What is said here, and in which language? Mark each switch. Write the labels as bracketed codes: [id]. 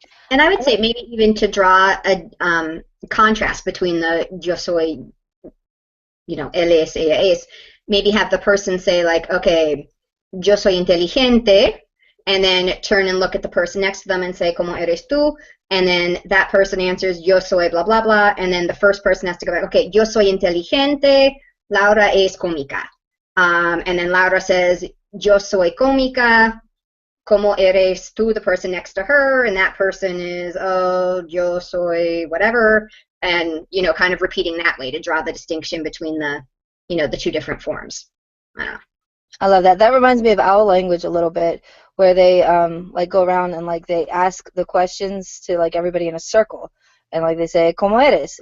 [en] And I would say maybe even to draw a contrast between the [es] yo soy, [en] you know, [es] él es, ella es, [en] maybe have the person say like, [es] okay, yo soy inteligente, [en] and then turn and look at the person next to them and say, [es] ¿Cómo eres tú? [en] And then that person answers, [es] yo soy [en] blah, blah, blah, and then the first person has to go back, okay, [es] yo soy inteligente, Laura es cómica. [en] And then Laura says, [es] yo soy cómica. ¿Cómo eres tú? [en] The person next to her, and that person is, oh, [es] yo soy [en] whatever, and kind of repeating that way to draw the distinction between the two different forms. I love that. That reminds me of owl language a little bit, where they like go around and like they ask the questions to like everybody in a circle, and like they say, [es] ¿Cómo eres?